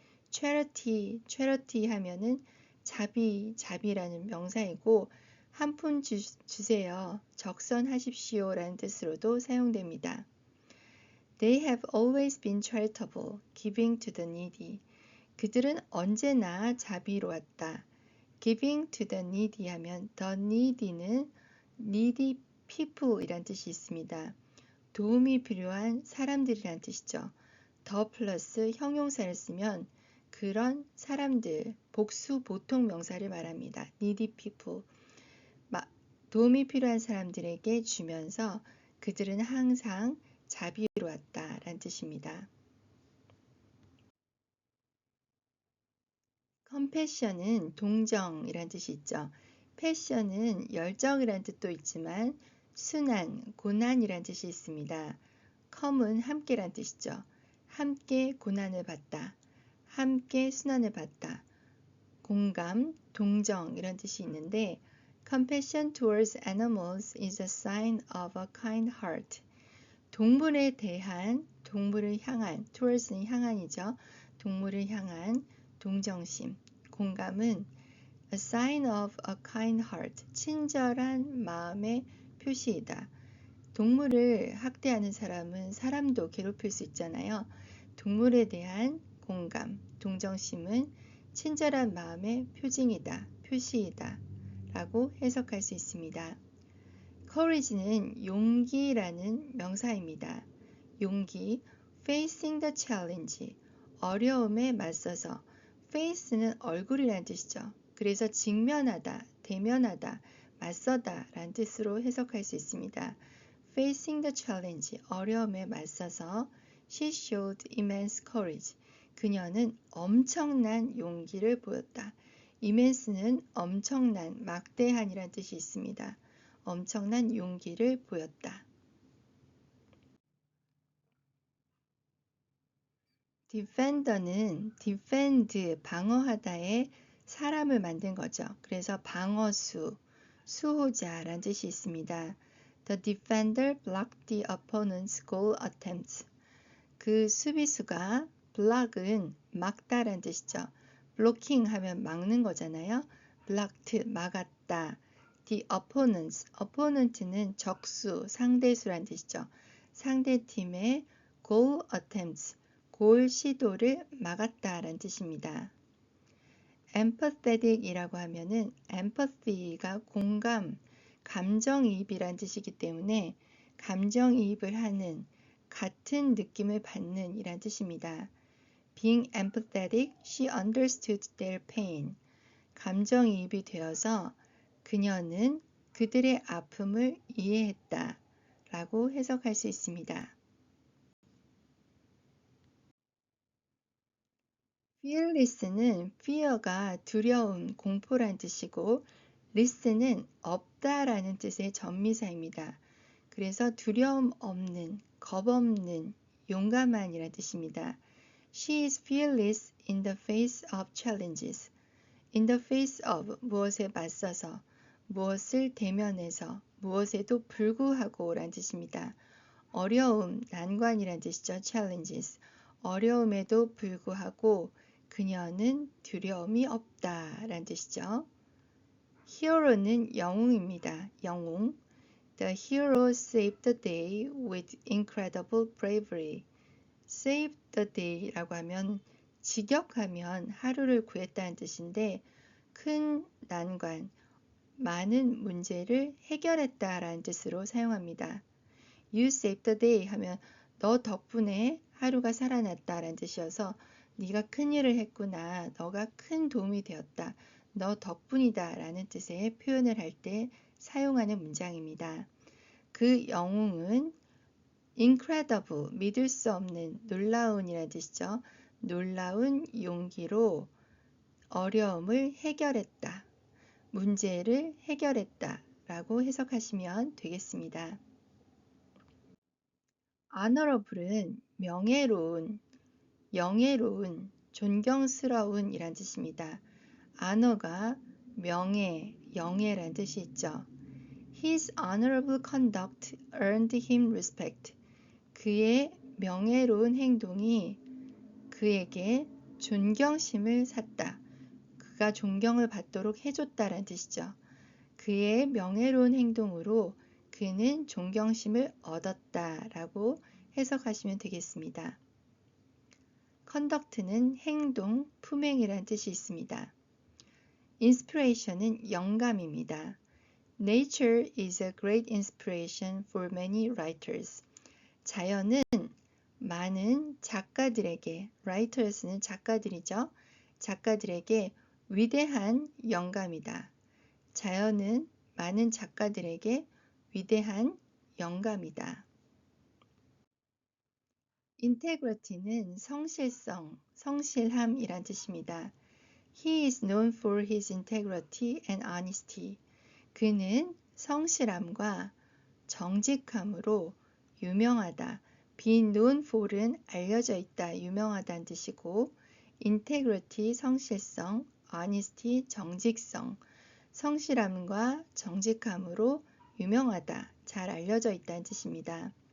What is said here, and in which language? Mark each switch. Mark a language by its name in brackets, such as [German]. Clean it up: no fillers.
[Korean] charity, charity 하면은 자비라는 명사이고 한 푼 주세요, 적선하십시오 라는 뜻으로도 사용됩니다. [English] They have always been charitable, giving to the needy. [Korean] 그들은 언제나 자비로웠다. [English] Giving to the needy [Korean] 하면 the needy는 needy people 이란 뜻이 있습니다. 도움이 필요한 사람들이란 뜻이죠. 더 플러스 형용사를 쓰면 그런 사람들, 복수 보통 명사를 말합니다. [English] needy people. [Korean] 도움이 필요한 사람들에게 주면서 그들은 항상 자비로웠다 라는 뜻입니다. compassion은 동정이란 뜻이 있죠. passion은 열정이란 뜻도 있지만 순한, 고난이란 뜻이 있습니다. come은 함께란 뜻이죠. 함께 고난을 받다, 함께 순환을 받다. 공감, 동정 이런 뜻이 있는데 [English] compassion towards animals is a sign of a kind heart. [Korean] 동물을 향한, towards는 향한이죠. 동물을 향한 동정심, 공감은 [English] a sign of a kind heart, [Korean] 친절한 마음의 표시이다. 동물을 학대하는 사람은 사람도 괴롭힐 수 있잖아요. 동물에 대한 공감, 동정심은 친절한 마음의 표시이다 라고 해석할 수 있습니다. courage는 용기라는 명사입니다. 용기, [English] facing the challenge, [Korean] 어려움에 맞서서, face는 얼굴이라는 뜻이죠. 그래서 직면하다, 대면하다, 맞서다 라는 뜻으로 해석할 수 있습니다. [English] facing the challenge, [Korean] 어려움에 맞서서 [English] she showed immense courage. [Korean] 그녀는 엄청난 용기를 보였다. immense는 엄청난, 막대한이란 뜻이 있습니다. 엄청난 용기를 보였다. defender는 defend, 방어하다에 사람을 만든 거죠. 그래서 방어수, 수호자라는 뜻이 있습니다. [English] The defender blocked the opponent's goal attempts. [Korean] 그 수비수가 block은 막다라는 뜻이죠. blocking 하면 막는 거잖아요. blocked, 막았다. The opponent는 적수, 상대수란 뜻이죠. 상대팀의 goal attempts, 골 시도를 막았다라는 뜻입니다. empathetic이라고 하면은 empathy가 공감, 감정이입이란 뜻이기 때문에 감정이입을 하는, 같은 느낌을 받는 이란 뜻입니다. [English] Being empathetic, she understood their pain. [Korean] 감정이입이 되어서 그녀는 그들의 아픔을 이해했다 라고 해석할 수 있습니다. fearless는 fear가 두려움, 공포란 뜻이고 less는 없다라는 뜻의 전미사입니다. 그래서 두려움 없는, 겁 없는, 용감한이란 뜻입니다. [English] She is fearless in the face of challenges. In the face of [Korean] 무엇에 맞서서, 무엇을 대면해서, 무엇에도 불구하고 란 뜻입니다. 어려움, 난관이란 뜻이죠. challenges. 어려움에도 불구하고 그녀는 두려움이 없다 란 뜻이죠. hero는 영웅입니다. 영웅. [English] The hero saved the day with incredible bravery. [Korean] save the day라고 하면 직역하면 하루를 구했다는 뜻인데 큰 난관, 많은 문제를 해결했다라는 뜻으로 사용합니다. [English] You saved the day [Korean] 하면 너 덕분에 하루가 살아났다라는 뜻이어서 네가 큰 일을 했구나. 너가 큰 도움이 되었다. 너 덕분이다 라는 뜻의 표현을 할 때 사용하는 문장입니다. 그 영웅은 incredible, 믿을 수 없는, 놀라운이라는 뜻이죠. 놀라운 용기로 어려움을 해결했다. 문제를 해결했다 라고 해석하시면 되겠습니다. honorable은 명예로운, 영예로운, 존경스러운 이란 뜻입니다. honor가 명예, 영예란 뜻이 있죠. [English] His honorable conduct earned him respect. [Korean] 그의 명예로운 행동이 그에게 존경심을 샀다. 그가 존경을 받도록 해줬다라는 뜻이죠. 그의 명예로운 행동으로 그는 존경심을 얻었다라고 해석하시면 되겠습니다. conduct는 행동, 품행이란 뜻이 있습니다. inspiration은 영감입니다. [English] Nature is a great inspiration for many writers. [Korean] 자연은 많은 작가들에게, writers는 작가들이죠. 작가들에게 위대한 영감이다. 자연은 많은 작가들에게 위대한 영감이다. integrity는 성실성, 성실함이란 뜻입니다. [English] He is known for his integrity and honesty. [Korean] 그는 성실함과 정직함으로 유명하다. be known for은 알려져 있다, 유명하다는 뜻이고 integrity, 성실성, honesty, 정직성, 성실함과 정직함으로 유명하다, 잘 알려져 있다는 뜻입니다.